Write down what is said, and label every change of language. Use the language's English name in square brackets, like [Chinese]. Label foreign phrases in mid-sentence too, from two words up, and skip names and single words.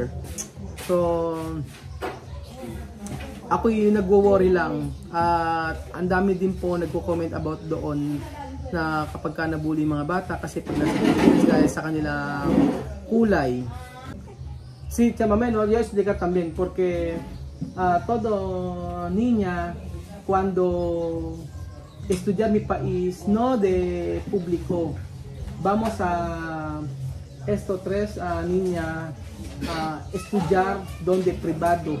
[Filipino] So ako yung nagwo-worry lang at ang dami din po nagko-comment about doon na kapag ka nabully mga bata kasi pag nasa Pilipinas dahil sa kanilang kulay. [Spanish] Sí, chamame, no, yo explicar también porque todo niña cuando estudiar mi país no de público vamos a esto tres niña estudiar donde privado.